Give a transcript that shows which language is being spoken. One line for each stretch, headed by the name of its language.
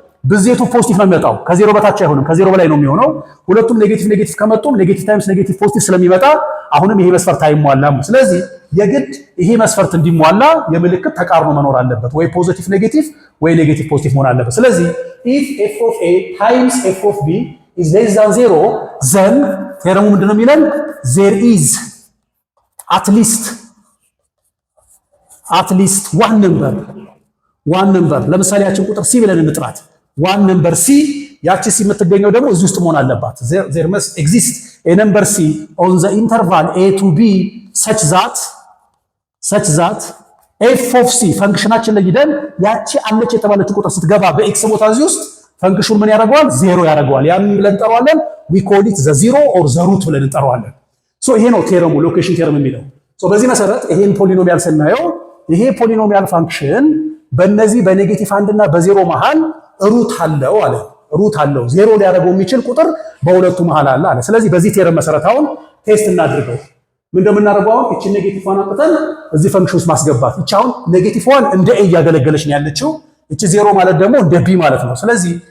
Amharic: ብዜቱ ፖዚቲቭ ነው የሚመጣው ከዜሮ በታች አይሆንም ከዜሮ በላይ ነው የሚሆነው። ሁለቱም ኔጌቲቭ ከመጡም ኔጌቲቭ ታይምስ ኔጌቲቭ ፖዚቲቭ ስለሚመጣ አሁንም ይሄ መስፈርት አይሟላም። ስለዚህ የግድ ይሄ መስፈርት እንዲሟላ የምልክት ተቃርኖ መኖር አለበት። ወይ ፖዚቲቭ ኔጌቲቭ ወይ ኔጌቲቭ ፖዚቲቭ መሆን አለበት። ስለዚህ
English: if f of a times f of b is less than 0 then
Amharic: ቴረሙ ምንድነው የሚለን?
English: there is at least one number
Amharic: ለምሳሌ ያችን ቁጥር c ብለን እንጥራት።
English: one number c
Amharic: ያቺ c የምትገኘው ደግሞ እዚህ ውስጥ መሆን አለባት።
English: there must exist a number c on the interval a to b such that f of c
Amharic: ፈንክሽናችን ላይ ሄደን ያቺ አለች የተባለች ቁጥር ስትገባ በኤክስ ቦታ እዚህ ውስጥ ፈንክሽኑ ምን ያደርገዋል? 0 ያደርገዋል። ያን ብለን እንጠራዋለን
English: we call it the zero or the root
Amharic: ብለን እንጠራዋለን። ሶ ይሄ ነው ቴረሙ ሎኬሽን ቴረም የሚለው። ሶ በዚህ መሰረት ይሄን ፖሊኖሚያል ስናየው ይሄ ፖሊኖሚያል ፋንክሽን በእነዚህ በኔጌቲቭ 1 እና በ0 መሃል ሩት አለው አለ። ሩት አለው 0 ሊያደርገው የሚችል ቁጥር በሁለቱ መሃል አለ አለ። ስለዚህ በዚህ ቴረም መሰረት አሁን ቴስት እናድርገው። ምን እንደምናደርገው አሁን እቺ ኔጌቲቭ ዋን አጥተን እዚህ ፈንክሽን ውስጥ ማስገባት። እቺ አሁን ኔጌቲቭ ዋን እንደ a እያገለገለች ነው ያለችው። እቺ 0 ማለት ደግሞ እንደ b ማለት ነው። ስለዚህ